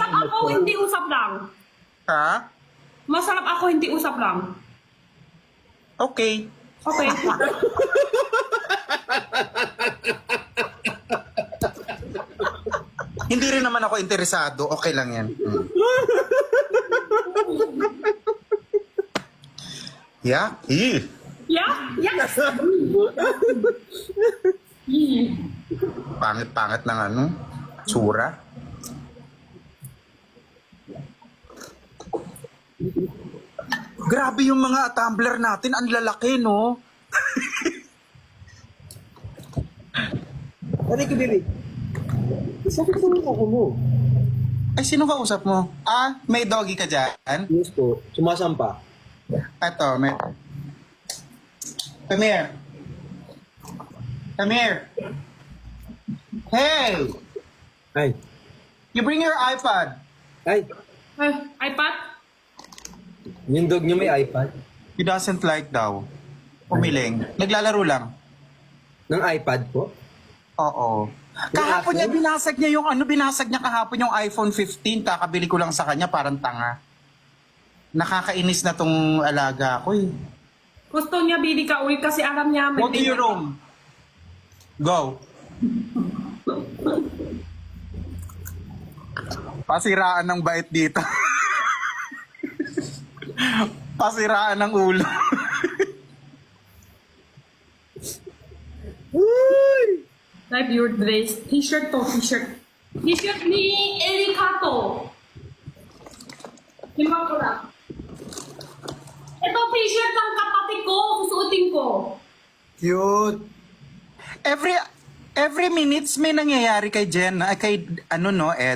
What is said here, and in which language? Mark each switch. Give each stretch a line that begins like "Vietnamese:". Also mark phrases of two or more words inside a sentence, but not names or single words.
Filipino: Masarap ako, hindi usap lang. Ha? Masarap ako, hindi usap lang. Okay. Okay. Hindi rin naman ako interesado. Okay lang yan.
English: Yeah? Yeah? Yes!
Filipino: Pangit-pangit ng ano? Tsura. Grabe yung mga tumbler natin. Ang lalaki, no? Ano ka, baby? Sakit naman ako mo. Ay, sino kausap mo? Ah, may doggy ka dyan? Yes po, sumasampa. Eto, may...
English: Come here. Come here. Hey!
Filipino: Ay,
English: You bring your iPad.
Filipino: ay, iPad? yung dog niyo may iPad?
English: He doesn't like
Filipino: daw. Umiling. Naglalaro lang. Ng iPad po? Oo. Kahapon niya, binasag niya yung ano, binasag niya kahapon yung iPhone 15. Kakabili ko lang sa kanya, parang tanga. Nakakainis na tong alaga ko eh. Gusto niya bili ka ulit kasi alam niya may
English: Go to your room. Go.
Filipino: Pasiraan ng bait dito. Pasiraan ng ulo.
English: Type your dress.
Filipino: T-shirt to, t-shirt. T-shirt ni Erika to. Hiwa ko lang. Ito t-shirt ng kapatid ko, susuotin ko. Cute!
English: Every minutes
Filipino: may nangyayari kay Jen, kay ano no, Ed.